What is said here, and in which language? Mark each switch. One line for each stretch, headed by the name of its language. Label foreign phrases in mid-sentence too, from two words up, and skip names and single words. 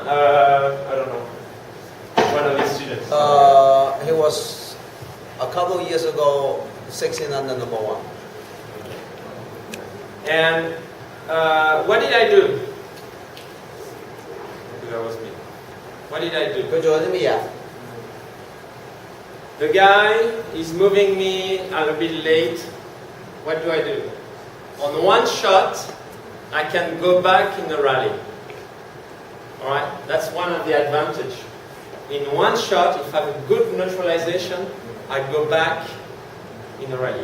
English: I don't know. One of his students. He was a couple of years ago 16 under number 1. And what did I do? That was me. What did I do?
Cantonese: 佢做咗啲乜嘢？
English: The guy is moving me a little bit late. What do I do? On one shot, I can go back in the rally. Alright? That's one of the advantage. In one shot, if I have a good neutralization, I go back in the rally.